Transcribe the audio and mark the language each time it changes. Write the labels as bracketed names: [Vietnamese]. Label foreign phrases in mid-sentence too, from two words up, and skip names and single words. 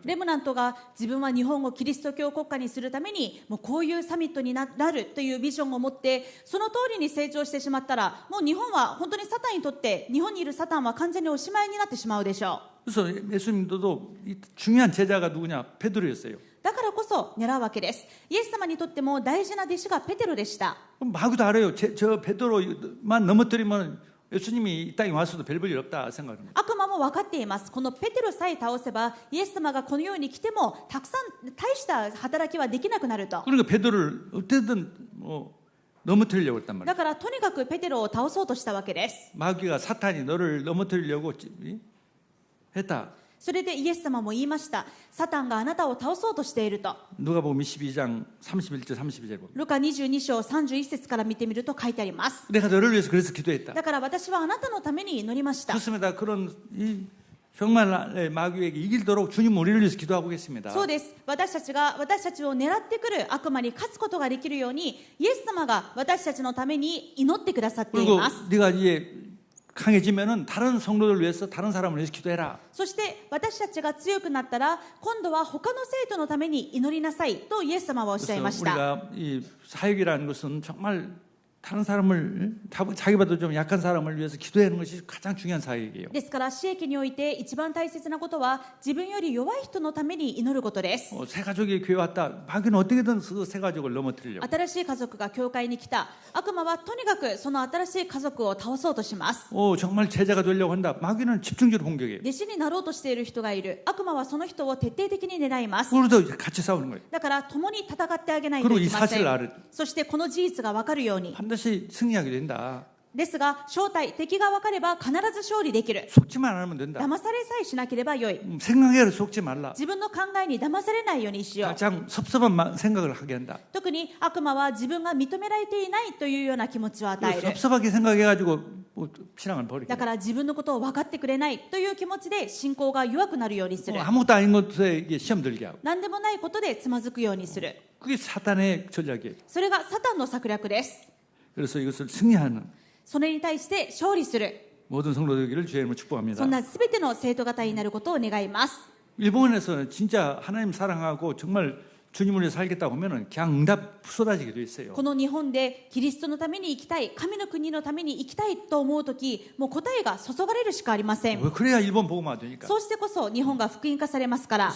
[Japanese] レムナントが自分は日本をキリスト教国家にするためにもうこういうサミットになるというビジョンを持ってその通りに成長してしまったらもう日本は本当にサタンにとって日本にいるサタンは完全におしまいになってしまうでしょう。 [Korean] 그래서 예수님도 중요한 제자가 누구냐? 베드로였어요. [Japanese] だからこそ狙うわけです。イエス様にとっても大事な弟子がペテロでした。 [Korean] 마귀도 알아요. 저 베드로만 넘어뜨리면 예수님이 이 땅에 와서도 별 볼 일 없다 생각합니다. [Japanese] 悪魔も分かっています。このペテロさえ倒せばイエス様がこの世に来てもたくさん大した働きはできなくなると。 [Korean] 그러니까 베드로를 어떻게든 넘어뜨리려고 했단 말이에요. [Japanese] だからとにかくペテロを倒そうとしたわけです。 [Korean] 마귀가 사탄이 너를 넘어뜨리려고 했다. [Japanese] それでイエス様も言いました。サタンがあなたを倒そうとしていると。 [Korean] 누가복음 22장 31절 32절 보면 [Japanese] ルカ22章31節から見てみると書いてあります。 [Korean] 내가 너를 위해서 그래서 기도했다. [Japanese] だから私はあなたのために祈りました。 [Korean] 좋습니다. 그런 정말 마귀에게 이길도록 주님 우리를 위해서 기도하고 계십니다. [Japanese] そうです。私たちが私たちを狙ってくる悪魔に勝つことができるように、イエス様が私たちのために祈ってくださってい [Korean] 그리고 [Japanese] ます。 [Korean] 네가 이제 강해지면은 다른 성도들 위해서 다른 사람을 위해서 기도해라. [Japanese] そして私たちが強くなったら、今度は他の生徒のために祈りなさいとイエス様はおっしゃいま [Korean] 그래서 [Japanese] した。 [Korean] 우리가 이 사역이라는 것은 정말 다른 사람을 자기보다 좀 약한 사람을 위해서 기도하는 것이 가장 중요한 사역이에요. [Japanese] ですから、私益において一番大切なことは、自分より弱い人のために祈ることです。 [Korean] 새 가족이 교회 왔다. 마귀는 어떻게든 그 새 가족을 넘어뜨리려고. [Japanese] 新しい家族が教会に来た。悪魔はとにかくその新しい家族を倒そうとします。 [Korean] 정말 제자가 되려고 한다. 마귀는 집중적으로 공격해요. [Japanese] 弟子になろうとしている人がいる。悪魔はその人を徹底的に狙います。 [Korean] 우리도 같이 싸우는 거예요. [Japanese] だから共に戦ってあげないと [Korean] 그리고 [Japanese] い [Korean] 이 [Japanese] けませ [Korean] 사실을 [Japanese] ん。 [Korean] 알을 [Japanese] そしてこの事実が分かるように。 [Korean] 반드시 승리하게 된다. [Japanese] ですが、正体、敵が分かれば必ず勝利できる。 [Korean] 속지만 않으면 된다. [Japanese] 騙されさえしなければよい。 [Korean] 생각에 속지 말라. [Japanese] 自分の考えに騙されないようにしよう。 [Korean] 가장 섭섭한 생각을 하게 한다. [Japanese] 特に悪魔は自分が認められていないというような気持ちを与える。 [Korean] 섭섭하게 생각해가지고 신앙을 버리게. [Japanese] だから自分のことを分かってくれないという気持ちで信仰が弱くなるようにする。 [Korean] 아무것도 아닌 것에 시험 들게 하고. [Japanese] 何でもないことでつまずくようにする。 [Korean] 그게 사탄의 전략이에요. [Japanese] それがサタンの策略です。 [Korean] 그래서 이것을 승리하는 [Japanese] それに対して勝利する。 [Korean] 모든 성도들에게를 주의 이름으로 축복합니다. [Japanese] そんな全ての生徒方になることを願います。 [Korean] 일본에서는 진짜 하나님 사랑하고 정말 주님을 위해 살겠다고 하면은 그냥 응답 쏟아지게 돼 있어요. [Japanese] この日本でキリストのために生きたい、神の国のために生きたいと思うとき、もう答えが注がれるしかありません。 [Korean] 그래야 일본 복음화 되니까. [Japanese] そうしてこそ日本が福音化されますから。